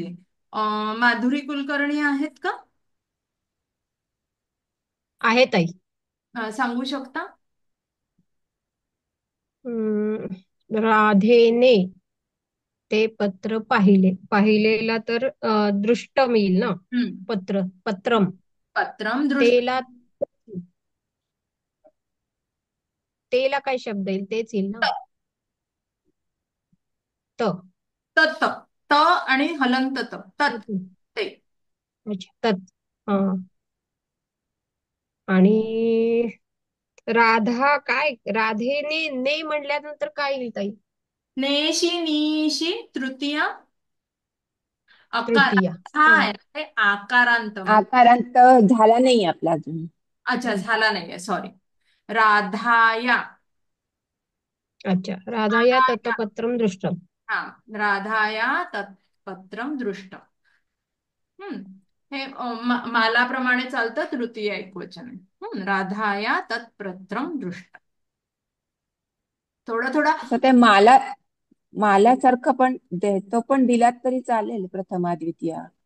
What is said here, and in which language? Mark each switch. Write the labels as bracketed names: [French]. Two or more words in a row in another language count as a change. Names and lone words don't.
[Marathi] माधुरी कुलकर्णी आहेत का? आहे ताई. सांगू शकता? राधेने ते पत्र पाहिलेला तर दृष्टम येईल ना. पत्रम [Sanskrit] पत्रम दृष्ट [Marathi] तेला तेला काय शब्द येईल तेच येईल ना. त तत त आणि हलंत त तत ते. अच्छा तत्. हा. आणि राधा काय राधेने ने म्हटल्यानंतर काय येईल ताई. नेशी नीशी तृतीया अकार तृतीया. हा आहे ना, ते आकारांत म्हणजे. आकारांत झाला नाही आपला अजून. अच्छा झाला नाहीये सॉरी. राधाया [Sanskrit] अच्छा राधाया तत्पत्रम दृष्टम. हा राधाया तत्पत्रम दृष्टम. [Marathi] हे मालाप्रमाणे चालतं तृतीय एकवचन आहे. [Sanskrit] राधाया तत्पत्रम दृष्टम. [Marathi] थोडं थोडं असं ते मालासारखं पण तो पण दिलात तरी चालेल प्रथमा द्वितीया